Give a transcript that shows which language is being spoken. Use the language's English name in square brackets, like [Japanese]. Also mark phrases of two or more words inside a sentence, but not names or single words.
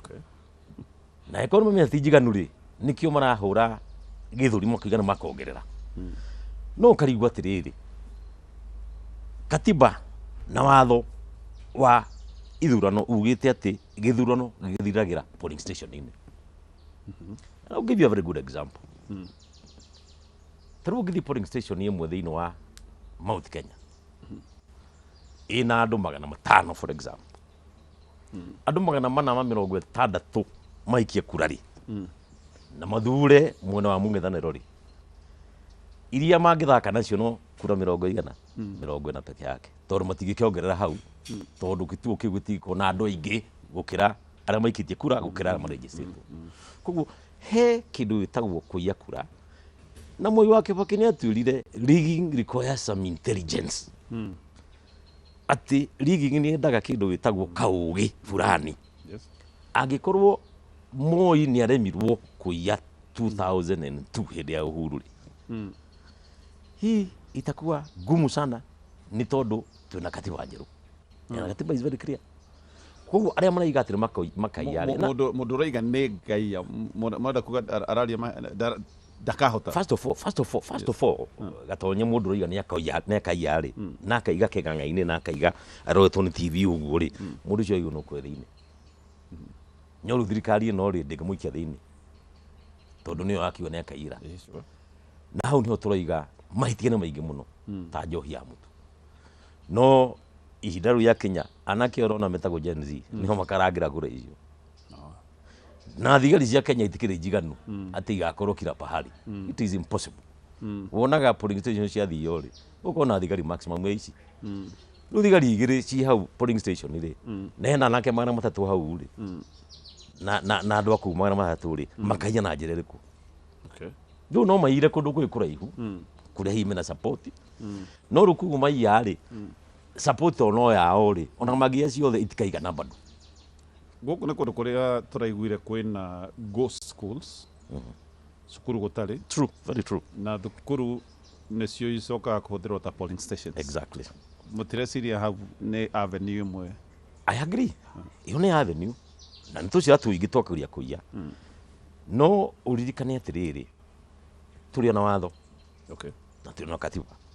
[Kikuyu] Na ĩkorwo mamenyete ti njiganu rĩ, nĩkĩo marahũra gĩthũrimo kĩigana makongerera. No ũkarigua atĩrĩrĩ, katiba na watho wa ithurano ugĩte atĩ gĩthurano gĩgĩthiragĩra [English] polling station- [Kikuyu] inĩ. [English] I'll give you a very good example. [Kikuyu] Tarĩu ũngĩthiĩ [English] polling station [Kikuyu] ĩmwe thĩinĩ wa Mount Kenya ĩna andũ 500 [English] for example, [Kikuyu] andũ 460 maikie kura rĩ, na mathure mwena wa mũng'ethanĩro rĩ, iria mangĩthaka nacio no kura 40 peke yake, tondũ matingĩkĩongerera hau, tondũ gĩtuo kĩu gĩtiko na andũ aingĩ gũkĩra arĩa maikĩtie kura gũkĩra arĩa marĩgĩcĩtwo. Koguo he kĩndũ gĩtagwo kũiya kura, na Moi wa Kibaki nĩ atuĩrire [English] rigging requires some intelligence. [Kikuyu] Ati rigging nĩ yendaga kĩndũ gĩtagwo kaũgĩ fulani. Angĩkorwo Moi nĩ aremirwo kũiya 2002 hĩndĩ ya Uhuru rĩ, [Swahili] hii itakuwa ngumu sana, [Kikuyu] nĩ tondũ twĩna katiba njerũ. Na katiba [English] is very clear. [Kikuyu] Koguo arĩa maraiga atĩ makaiya rĩ, mũndũ ũraiga nĩ ngai, mũndũ kuga araria ndakahota first of all gatonye mundu roiga ni akaiya ri na akaiga keganga-ini na akaiga aroetwo ni TV uguo ri mundu ucio no kweriine nyoru thirikari no ri ndingamuikia thiini tondu niyo akiwa ni akaira na hau niho turoiga mahitia ni maingi muno ta njohi ya mutu no ihinda riu ya Kenya anake orona metagwo Gen Z niho makarangira ngure icio na thigari cia Kenya itikire njiganu ati igakorwo [Swahili] kila pahali [English] it is impossible [Kikuyu] wonaga [English] polling station [Kikuyu] cia thio ri ukona thigari maximum ici riu thigari igiri ci hau [English] polling station [Kikuyu] ri na hena anake magana matatu hau ri na andu aku magana matatu ri makaiya na njira iriku riu no maire kundu kwi kuraihu kuria hihi mena support no rukugu maiya ri support ono yao ri ona magia ciothe itikaigana bado guku ni kundu kuria turaiguire kwina [English] ghost schools [Kikuyu] cukuru gutari [English] true very true [Kikuyu] na thukuru nicio icokaga kuhuthirwo ta [English] polling stations exactly [Kikuyu] mutireciria hau ni avenue imwe [English] I agree [Kikuyu] iyo ni avenue na nitucira tuingi twakuria kuiya no uririkane atiriri turi na watho na turi na katiba